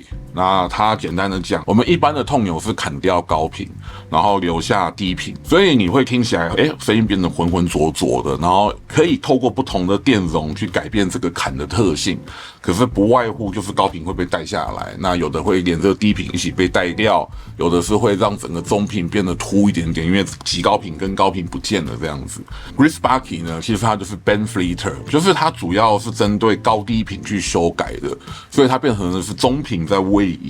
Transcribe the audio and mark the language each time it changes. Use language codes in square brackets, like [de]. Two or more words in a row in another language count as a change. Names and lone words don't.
[zh] 那它簡單的講，我們一般的痛鈕是砍掉高頻，然後留下低頻，所以你會聽起來，聲音變得渾渾濁濁的，然後可以透過不同的電容去改變這個砍的特性。可是不外乎就是高頻會被帶下來，那有的會連着低頻一起被帶掉，有的是會讓整個中頻變得凸一點點，因為極高頻跟高頻不見了這樣子。Griff Barkey 呢，其實它就是 [en] band flitter， [zh] 就是它主要是針對高低頻去修改的，所以它變成的是中頻在位移。